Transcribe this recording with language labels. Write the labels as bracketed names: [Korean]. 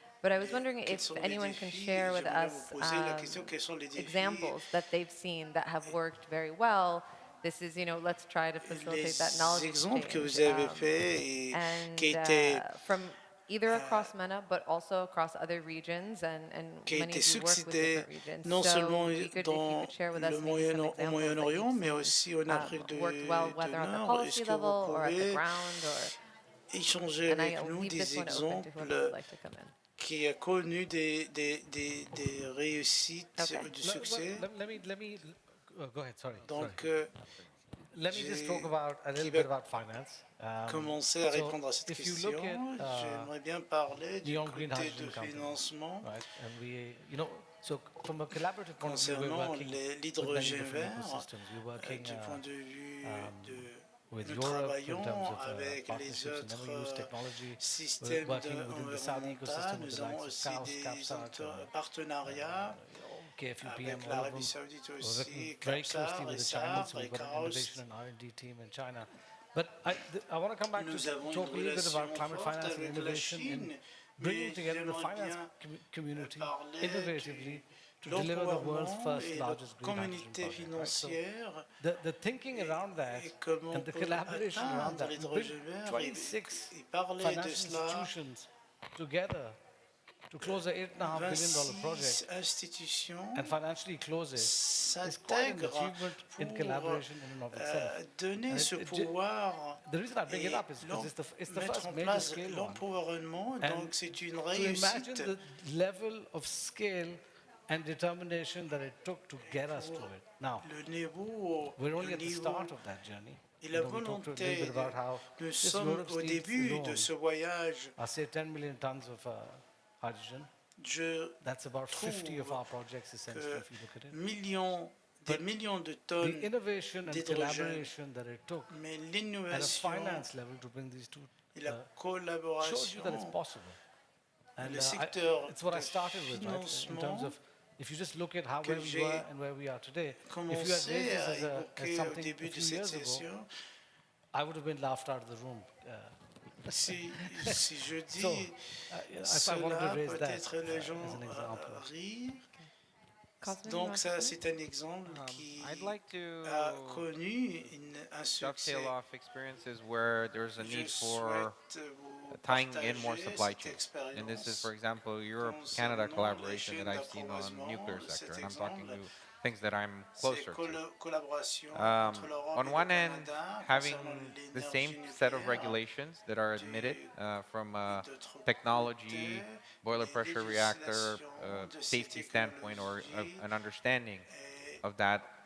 [English] But I was wondering if anyone can share with us examples that they've seen that have worked very well. This is, let's try to facilitate that knowledge exchange. And from either across MENA, but also across other regions, and many of you work with different regions. [French] Non seulement dans le Moyen-Orient, mais aussi en Afrique du Nord. Est-ce que vous pouvez échanger avec nous des exemples qui a connu des réussites, du succès? [English] Let me go ahead, sorry. [French] Donc, [English] let me just talk about a little bit about finance. [French] Commencer à répondre à cette question. J'aimerais bien parler du côté de financement. [English] Right? And we, so from a collaborative point of view, [French] concernant l'hydrogène vert, du point de vue nous travaillons avec les autres systèmes environnementaux. Nous avons aussi des partenariats avec l'Arabie Saoudite aussi, Qatar, et Sabre, et [English] innovation and R&D team in China. But I want to come back to talk a little bit about climate finance and innovation and bringing together the finance community innovatively to deliver the world's first largest green hydrogen project. So the thinking around that and the collaboration around that, bring 26 financial institutions together to close an $8.5 billion project and financially close it is quite an achievement in collaboration in and of itself. The reason I bring it up is because it's the first major scale one. And to imagine the level of scale and determination that it took to get us to it. Now, we're only at the start of that journey. [French] Et la volonté, nous sommes au début de ce voyage. [English] I say 10 million tons of hydrogen. That's about 50 of our projects, essentially, if you look at it. [French] Des millions de tonnes [English] the innovation and collaboration that it took at a finance level to bring these two shows you that it's possible. And it's what I started with, right? In terms of, if you just look at where we were and where we are today, if you had raised this as something a few years ago, I would have been laughed out of the room. [French] Si je dis cela, peut-être les gens rient. Donc ça, c'est un exemple qui a connu un succès. [English] Dovetail off experiences where there's a need for tying in more supply chains. And this is, for example, Europe-Canada collaboration that I've seen on nuclear sector, and I'm talking to things that I'm closer to. On one end, having the same set of regulations that are admitted from a technology, boiler pressure reactor, safety standpoint, or an understanding of that,